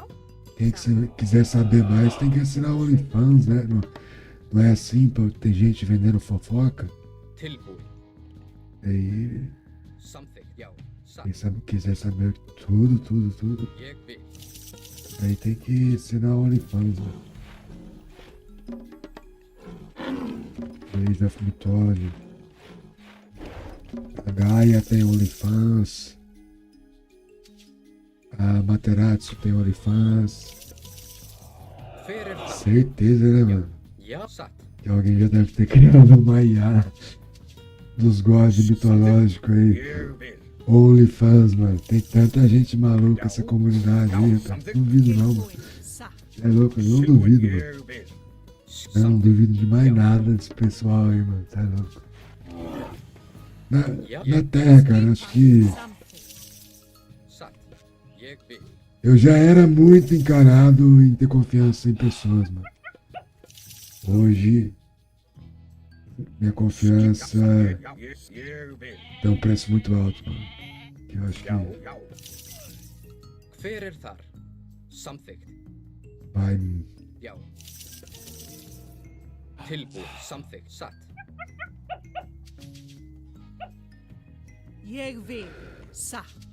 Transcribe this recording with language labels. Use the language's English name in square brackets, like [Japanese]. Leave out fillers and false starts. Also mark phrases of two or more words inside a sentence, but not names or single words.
[Portuguese] Quem quiser saber mais tem que assinar o OnlyFans, né? Não é assim, pô, tem gente vendendo fofoca. [Icelandic] Tilbúin. [Portuguese] Aí, [Icelandic] Samþykkt. Já. [Portuguese] quem [Icelandic] Satt. [Portuguese] quiser saber tudo, [Icelandic] Ég vil. [Portuguese] aí tem que assinar o OnlyFans, né? Age of Mythology. A Gaia tem OnlyFans. A Materazzo tem OnlyFans. [Icelandic] Hver er það? [Portuguese] Certeza, né, mano? [Icelandic] Já. Satt. [Portuguese] Que alguém já deve ter criado uma IA dos gods mitológicos aí. [Icelandic] Ég vil. [Portuguese] OnlyFans, mano. Tem tanta gente maluca essa comunidade aí, cara. Não duvido não, mano. [Icelandic] Tilbúin. Satt. [Portuguese] É louco, eu não duvido, mano. [Icelandic] Ég vil. [Portuguese] Eu não duvido de mais nada desse pessoal aí, mano. Tá louco. Na Terra, cara, eu acho que [Icelandic] Samþykkt. Satt. Ég vil. [Portuguese] eu já era muito encanado em ter confiança em pessoas, mano. Hoje, minha confiança [Icelandic] Já. Ég vil. [Portuguese] tem um preço muito alto, mano. Que eu acho que [Icelandic] Já. Já. Hver er þar? Samþykkt. [Portuguese] vai. [Icelandic] Já. Tilbúin. Samþykkt. Satt. Ég vil. Satt.